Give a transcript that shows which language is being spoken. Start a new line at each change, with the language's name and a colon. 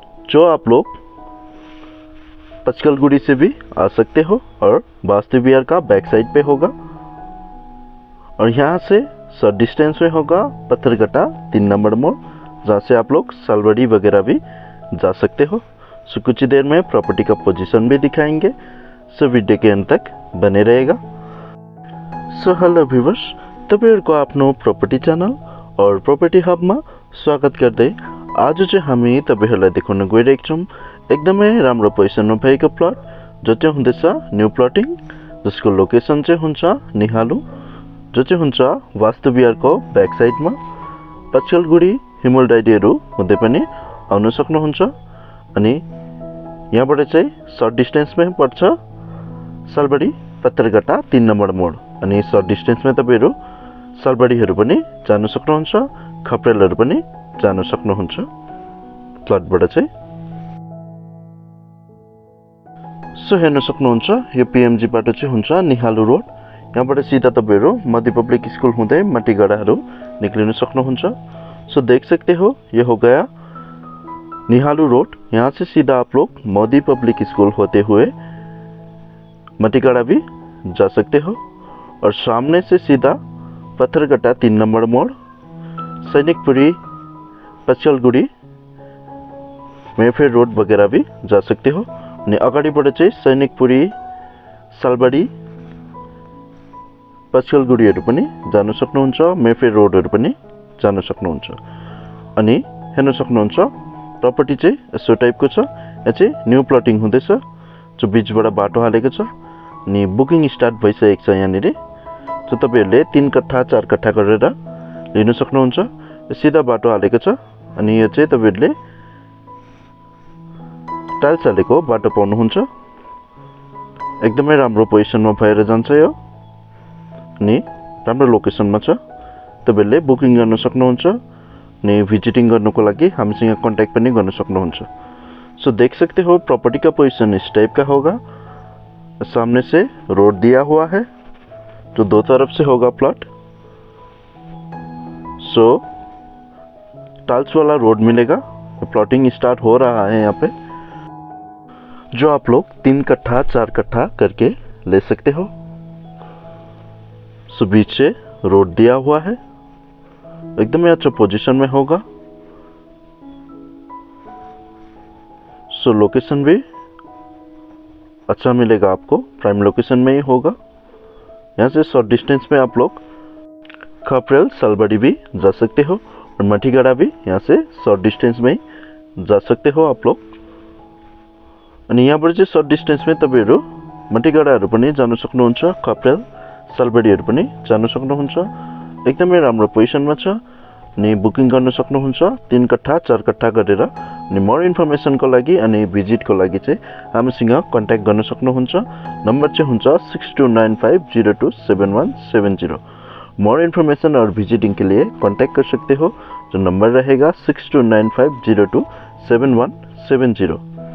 Hindi: जो आप लोग पचकलगुड़ी से भी आ सकते हो और वास्तु विहार का बैक साइड पे होगा और यहाँ से शॉर्ट डिस्टेंस में होगा पत्थरगट्टा 3 नंबर मोड़, जहाँ से आप लोग सालबड़ी वगैरह भी जा सकते हो। सो कुछ ही देर में प्रॉपर्टी का पोजीशन भी दिखाएंगे, सो वीडियो के अंत तक बने रहेगा।
Nepali: सो हेलो व्यूवर्स, तपाईँहरूको आफ्नो प्रॉपर्टी चैनल और
Hindi: प्रॉपर्टी हब में स्वागत करते
Nepali: आज चाहिँ हामी तपाईहरुलाई देखाउन गइरहेका छौं एकदमै राम्रो पोजिसनमा भएको प्लट जो चाहिँ हुँदैछ न्यू प्लटिङ, जसको लोकेसन चाहिँ हुन्छ निहालू, जो चाहिँ हुन्छ वास्तु विहारको बैक साइडमा। पचकलगुडी हिमुल डाइरीहरु हुँदै पनि आउन सक्नुहुन्छ अनि यहाँबाट चाहिँ शॉर्ट डिस्टेन्समै पर्छ सालबडी पत्थरगट्टा 3 नम्बर मोड अनि शॉर्ट डिस्टेन्समै तपाईहरु सालबडीहरु पनि जान सक्नुहुन्छ, खप्रेलहरु पनि जान सक्नुहुन्छ प्लटबाट चाहिँ। सो हेर्न सक्नुहुन्छ यो पीएमजी बाटो चाहिँ हुन्छ निहालू रोड। यहाँबाट सीधा तपाईहरु मध्य पब्लिक स्कूल हुँदै मटीगडाहरु निक्लिन सक्नुहुन्छ।
Hindi: सो देख सकते हो ये हो गया निहालू रोड। यहाँ से सीधा आप लोग मोदी पब्लिक स्कूल होते हुए मटीगड़ा भी जा सकते हो और सामने से सीधा पत्थरगट्टा 3 नंबर मोड़, सैनिकपुरी, पचकलगुडी, मेफेयर रोड वगैरह भी जा सकते हो।
Nepali: अनि अगाडिबाट चाहिँ सैनिकपुरी, सालबडी, पचकलगुडीहरु पनि जान सक्नुहुन्छ, मेफेयर रोडहरु पनि जान सक्नुहुन्छ। अनि हेर्न सक्नुहुन्छ प्रॉपर्टी चाहिँ यसो टाइपको छ। यहाँ चाहिँ न्यू प्लटिङ हुँदैछ जो बीचबाट बाटो हालेको छ अनि बुकिङ स्टार्ट भइसकेको छ। यहाँनिर जो तपाईहरुले 3 कट्ठा 4 कट्ठा गरेर लिन सक्नुहुन्छ। सीधा बाटो हालेको छ अनि यो चाहिँ तपाईहरुले टाइल्स हालेको बाटो पाउनुहुन्छ। एकदमै राम्रो पोजिसनमा भएर जान्छ यो अनि राम्रो लोकेसनमा छ। तपाईहरुले बुकिङ गर्न सक्नुहुन्छ अनि भिजिटिङ गर्नको लागि हामीसँग कांटेक्ट पनि गर्न सक्नुहुन्छ।
Hindi: सो देख सकते हो प्रॉपर्टी का पोजीशन इस टाइप का होगा। सामने से रोड दिया हुआ है जो 2 तरफ से होगा प्लॉट। सो टाइल्स वाला रोड मिलेगा। प्लॉटिंग स्टार्ट हो रहा है यहाँ पे, जो आप लोग 3 कट्ठा 4 कट्ठा करके ले सकते हो। सो बीच से रोड दिया हुआ है, एकदम अच्छा पोजीशन में होगा। सो लोकेशन भी अच्छा मिलेगा आपको, प्राइम लोकेशन में ही होगा। यहाँ से शॉर्ट डिस्टेंस में आप लोग खपरेल, सालबड़ी भी जा सकते हो और मठीगड़ा भी यहाँ से शॉर्ट डिस्टेंस में ही जा सकते हो आप लोग।
Nepali: अनि यहाँबाट चाहिँ शॉर्ट डिस्टेंस में तपाईहरु मठीगडाहरु पनि जान सक्नुहुन्छ, खपरेल, सालबडीहरु पनि जान सक्नुहुन्छ। एकदमै राम्रो पोजिसनमा छ अनि बुकिङ गर्न सक्नुहुन्छ 3 कट्ठा 4 कट्ठा गरेर। अनि मोर इन्फर्मेसनको लागि अनि भिजिटको लागि चाहिँ हामीसँग कांटेक्ट गर्न सक्नुहुन्छ। नम्बर चाहिँ हुन्छ 6295027170।
Hindi: मोर इन्फर्मेशन और विजिटिंग के लिए कांटेक्ट कर सकते हो। जो नंबर रहेगा 6295027170।